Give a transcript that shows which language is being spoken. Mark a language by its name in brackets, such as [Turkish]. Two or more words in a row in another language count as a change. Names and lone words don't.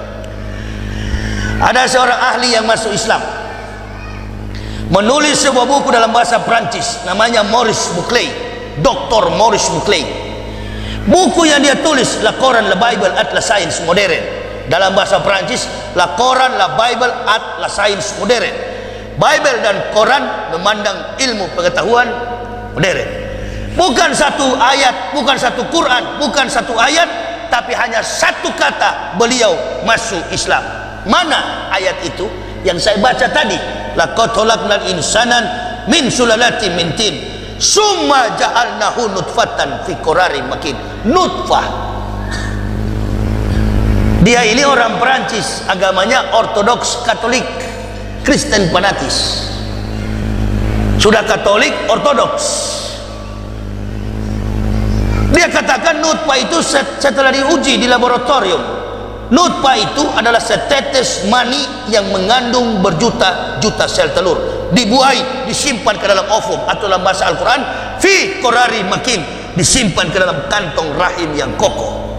[Indonesian] Ada seorang ahli yang masuk Islam menulis sebuah buku dalam bahasa Prancis, namanya Maurice Buclay, Dr. Maurice Buclay. Buku yang dia tulis, [French] La Coran, la Bible at la Science Moderne. [Indonesian] Dalam bahasa Prancis, [French] La Coran, la Bible at la Science Moderne. [Indonesian] Bible dan Quran memandang ilmu pengetahuan modern. Bukan satu ayat, bukan satu Quran, bukan satu ayat, tapi hanya satu kata beliau masuk Islam. Mana ayat itu yang saya baca tadi? [Arabic] لقد خلقنا الإنسان من سلالة من طين ثم جعلناه نطفة في قرار مكين. [Indonesian] Nutfah. Dia ini orang Perancis, agamanya Ortodoks Katolik, Kristen fanatis. Sudah Katolik Ortodoks. Dia katakan nutfah itu setelah diuji di laboratorium, nutfah itu adalah setetes mani yang mengandung berjuta-juta sel telur, dibuai, disimpan ke dalam ovum, atau dalam bahasa Al-Quran [Arabic] في قرار مكين, [Indonesian] disimpan ke dalam kantong rahim yang kokoh.